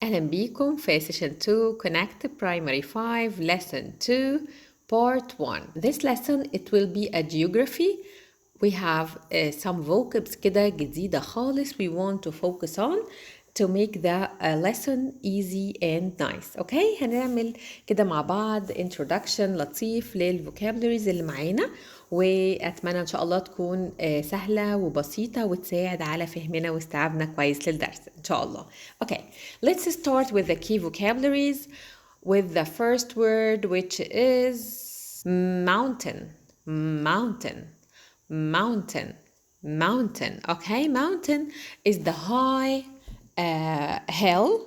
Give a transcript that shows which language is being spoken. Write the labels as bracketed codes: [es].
[ar] أهلا بيكم في [en] session 2 Connect Primary 5 Lesson 2 Part 1. This lesson it will be a geography. We have some vocabs [ar] كده جديدة خالص [en] we want to focus on to make the lesson easy and nice. [ar] Okay, هنعمل كده مع بعض introduction لطيف للفوكابلريز اللي معانا وأتمنى إن شاء الله تكون سهلة وبسيطة وتساعد على فهمنا واستيعابنا كويس للدرس إن شاء الله. [en] Okay, let's start with the key vocabularies with the first word which is mountain. Mountain. Mountain. Mountain. Okay, mountain is the high hill.